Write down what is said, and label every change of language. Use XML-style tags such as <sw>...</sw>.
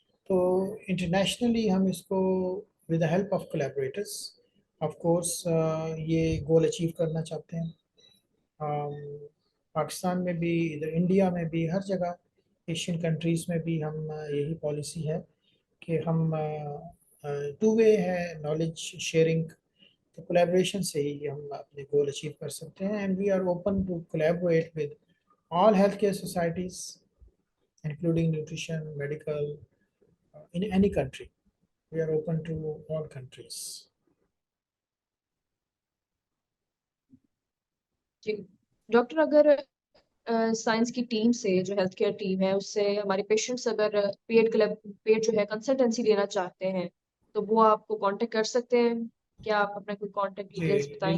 <ur>تو انٹرنیشنلی ہم اس کو with the help of کولیبریٹرس of course یہ گول اچیو کرنا چاہتے ہیں. پاکستان میں بھی، ادھر انڈیا میں بھی، ہر جگہ ایشین کنٹریز میں بھی ہم یہی پالیسی ہے کہ ہم ٹو وے ہے نالج شیئرنگ. تو کولیبریشن سے ہی ہم اپنے گول اچیو کر سکتے ہیں.</ur> <en>And we are open to collaborate with all healthcare societies, including nutrition, medical, in any country. We are open to all countries.</en> <ur>جی doctor, اگر سائنس کی ٹیم سے، جو ہیلتھ کیئر ٹیم ہے اس سے ہمارے پیشنٹس اگر پیڈ جو ہے کنسلٹنسی لینا چاہتے ہیں تو وہ آپ کو کانٹیکٹ کر سکتے ہیں؟ کیا آپ اپنا کوئی کانٹیکٹ جی ڈیٹیلس بتائیں</ur>